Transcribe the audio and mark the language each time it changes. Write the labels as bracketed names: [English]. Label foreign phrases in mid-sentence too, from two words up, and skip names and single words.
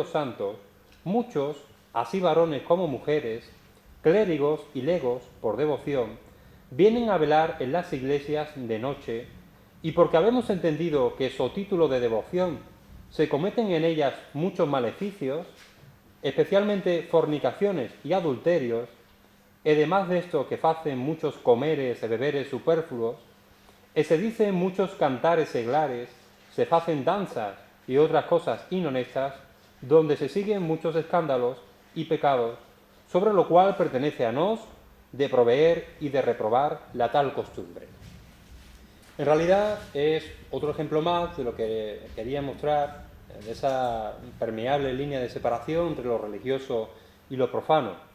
[Spanish] los santos muchos, así varones como mujeres, clérigos y legos por devoción, vienen a velar en las iglesias de noche, y porque habemos entendido que so título de devoción se cometen en ellas muchos maleficios, especialmente fornicaciones y adulterios, e demás de esto que facen muchos comeres e beberes superfluos, e se dicen muchos cantares seglares, se facen danzas y otras cosas inhonestas, donde se siguen muchos escándalos y pecados, sobre lo cual pertenece a nos de proveer y de reprobar la tal costumbre. En realidad es otro ejemplo más de lo que quería mostrar, de esa permeable línea de separación entre lo religioso y lo profano.